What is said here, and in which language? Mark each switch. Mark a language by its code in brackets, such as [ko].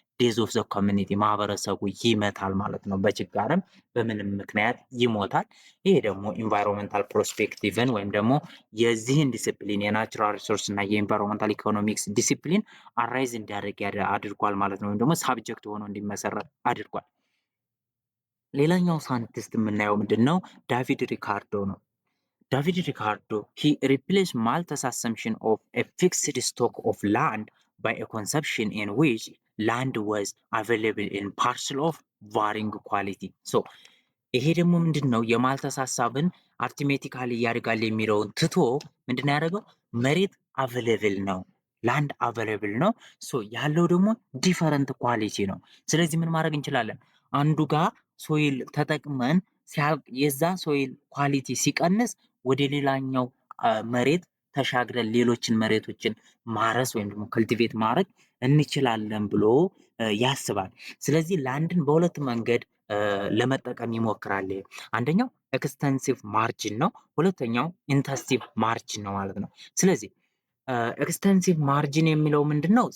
[en] ዴዝ ኦፍ ዘ ኮሚኒቲ [am] ማህበረሰቡ ይመታል ማለት ነው። በችጋርም በምንም ምክንያት ይሞታል። ይሄ ደግሞ ኢንቫይሮንመንታል ፕሮስፔክቲቭን ወይም ደግሞ የዚህን ዲሲፕሊን የናቹራል ሪሶርስ እና የኢንቫይሮንመንታል ኢኮኖሚክስ ዲሲፕሊን አራይዝ እንዲያደርግ አድርጓል ማለት ነው። ወይም ደግሞ ሳብጀክት ሆኖ እንዲመሰረት አድርጓል። ሌላኛው ሳይንቲስት የምናየው ምንድን ነው? [en] ዳቪድ ሪካርዶ ነው። David Ricardo, he replaced Malthus' assumption of a fixed stock of land by a conception in which land was available in parcels of varying quality. [am] ይሄ ደግሞ ምንድን ነው? የማልተስ ሀሳብን አርትሜቲካሊ ያድጋል የሚለውን ትቶ ምንድን ያደረገው? መሬት አቬሌብል ነው፣ ላንድ አቬሌብል ነው። ያለው ደግሞ ዲፈረንት ኳሊቲ ነው። ስለዚህ ምን ማድረግ እንችላለን? አንዱ ጋር ሶይል ተጠቅመን ሲያልቅ የዛ ሶይል ኳሊቲ ሲቀንስ ወደ ሌላኛው መሬት ተሻግረን ሌሎችን መሬቶችን ማረስ ወይም ደግሞ ከልቲቬት ማድረግ እንችላለን ብሎ ያስባል። ስለዚህ ላንድን በሁለት መንገድ ለመጠቀም ይሞክራል። አንደኛው ኤክስተንሲቭ ማርጂን ነው፣ ሁለተኛው ኢንተንሲቭ ማርጂን ነው ማለት ነው። ስለዚህ ኤክስተንሲቭ ማርጂን የሚለው ምንድን ነው?